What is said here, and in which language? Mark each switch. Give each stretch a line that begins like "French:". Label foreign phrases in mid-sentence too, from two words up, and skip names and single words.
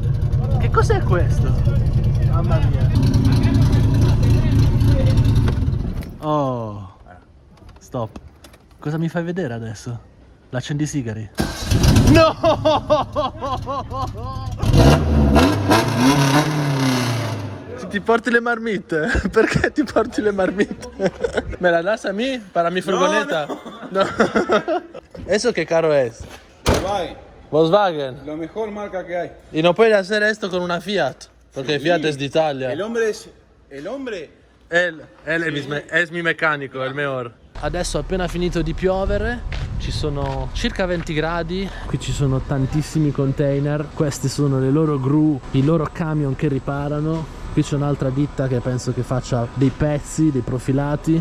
Italian: Che cos'è questo? Mamma mia. Oh, stop. Cosa mi fai vedere adesso? L'accendisigari? No! Ti porti le marmitte? Perché ti porti le marmitte?
Spanish: ¿Me la das a mí? Para mi furgoneta. No. ¿Eso qué carro es? Volkswagen, Volkswagen. lo mejor marca que hay. Y no puede hacer esto con una Fiat, porque Fiat es de Italia. El hombre es... El hombre...
Italian: Él è mi meccanico, è il mejor. Adesso è appena finito di piovere, ci sono circa 20 gradi, qui ci sono tantissimi container, queste sono le loro gru, i loro camion che riparano. Qui c'è un'altra ditta che penso che faccia dei pezzi, dei profilati.